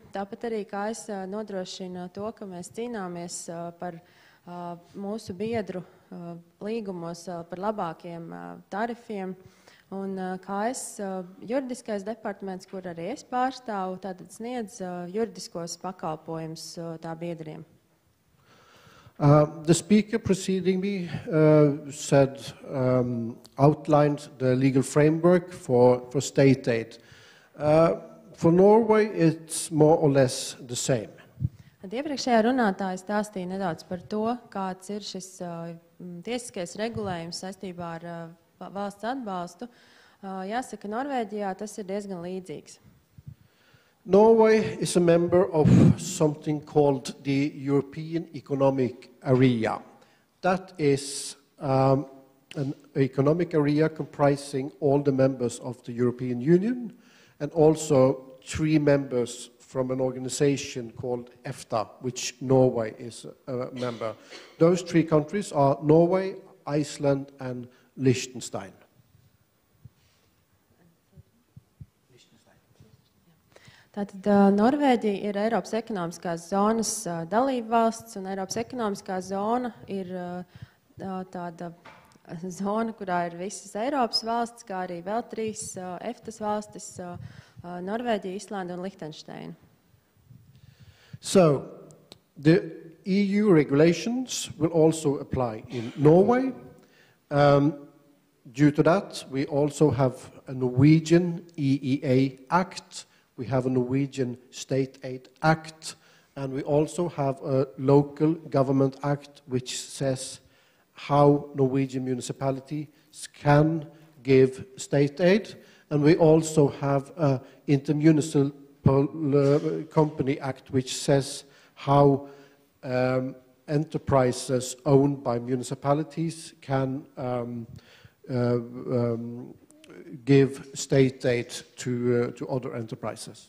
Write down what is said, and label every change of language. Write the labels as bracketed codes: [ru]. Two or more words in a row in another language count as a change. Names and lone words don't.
[lv] Tāpat arī KS nodrošina to, ka mēs cīnāmies par mūsu biedru līgumos par labākiem tarifiem. Un KS juridiskais departaments, kur arī es pārstāvu, tātad sniedz juridiskos pakalpojumus tā biedriem. [en] The speaker preceding me outlined the legal framework for state aid. For Norway, it's more or less the same. [lv] Iepriekšējā runātāja stāstīja nedaudz par to, kāds ir šis tiesiskais regulējums saistībā ar valsts atbalstu. Jāsaka, Norvēģijā tas ir diezgan līdzīgs. [en] Norway is a member of something called the European Economic Area. That is an economic area comprising all the members of the European Union and also 3 members from an organization called EFTA, which Norway is a member. Those 3 countries are Norway, Iceland, and Liechtenstein. [lv] Tātad Norvēģija ir Eiropas ekonomiskās zonas dalība valsts, un Eiropas ekonomiskā zona ir tāda zona, kurā ir visas Eiropas valstis, kā arī vēl 3 EFTAs valstis - Norvēģija, Islanda un Liechtensteina. [en] So, the EU regulations will also apply in Norway. Due to that, we also have a Norwegian EEA Act, we have a Norwegian State Aid Act, and we also have a local government act which says how Norwegian municipalities can give state aid, and we also have an intermunicipal company act which says how enterprises owned by municipalities can give state aid to other enterprises.